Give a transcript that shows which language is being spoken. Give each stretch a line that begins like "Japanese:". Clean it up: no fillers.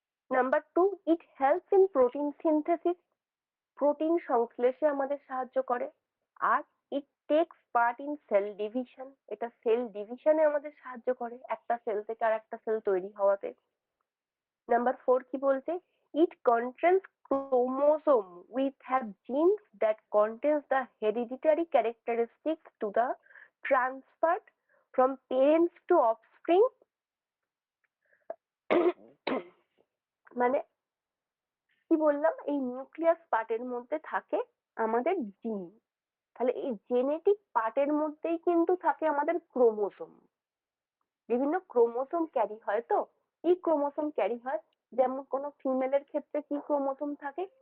English: number 2, it helps in protein synthesis,
Bangla: protein সংশ্লেষে আমাদের সাহায্য করে। আর
English: it takes part in cell division,
Bangla: এটা সেল ডিভিশনে আমাদের সাহায্য করে, একটা সেল থেকে আর একটা সেল তৈরি হওয়াতে। নাম্বার 4 কি বলছে?
English: It contains chromosome which have genes that contains the hereditary characteristics to the transferred from parents to offspring.
Bangla: মানে কি বললাম, এই নিউক্লিয়াস পার্টের মধ্যে থাকে আমাদের জিন, তাহলে এই জেনেটিক পার্টের মধ্যেই কিন্তু থাকে আমাদের ক্রোমোসোম। বিভিন্ন ক্রোমোসোম ক্যারি হয়, তো এই ক্রোমোসোম ক্যারি হয়, যেমন কোনো ফিমেলের ক্ষেত্রে কি ক্রোমোসোম থাকে?